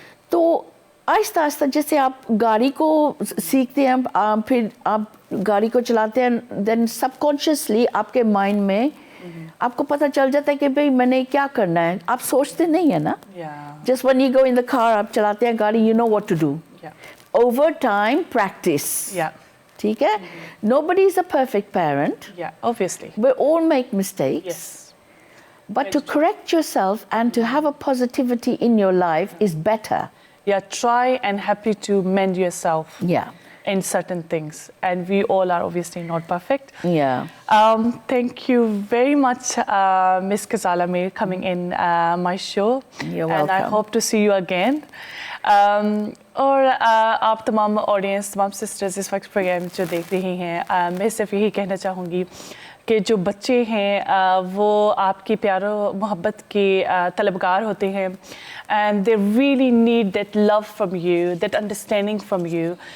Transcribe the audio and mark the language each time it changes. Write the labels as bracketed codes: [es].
[hi] तो आहिस्ता आहिस्ता जैसे आप गाड़ी को सीखते हैं फिर आप गाड़ी को चलाते हैं, देन सबकॉन्शियसली आपके माइंड में आपको पता चल जाता है कि भाई मैंने क्या करना है। आप सोचते नहीं है ना, [en] just when you go in the car [hi] आप चलाते हैं गाड़ी, [en] You know what to do. Over time practice, [hi] ठीक है। [en] Nobody is a perfect parent. Yeah, obviously. We all make mistakes. Yes. But to correct yourself and to have a positivity in your life is better. Yeah, try and happy to mend yourself. Yeah. In certain things, and we all are obviously not perfect. Yeah. Thank you very much, Miss Ghazala Mir, coming in my show. You're welcome. And I hope to see you again. [hi] और आप तमाम audience, तमाम sisters इस वक्त programme जो देख रही हैं, मैं सिर्फ यही कहना चाहूँगी कि जो बच्चे हैं वो आपकी प्यारो मोहब्बत के तलबगार होते हैं [en] and they really need that love from you, [hi] that understanding from you.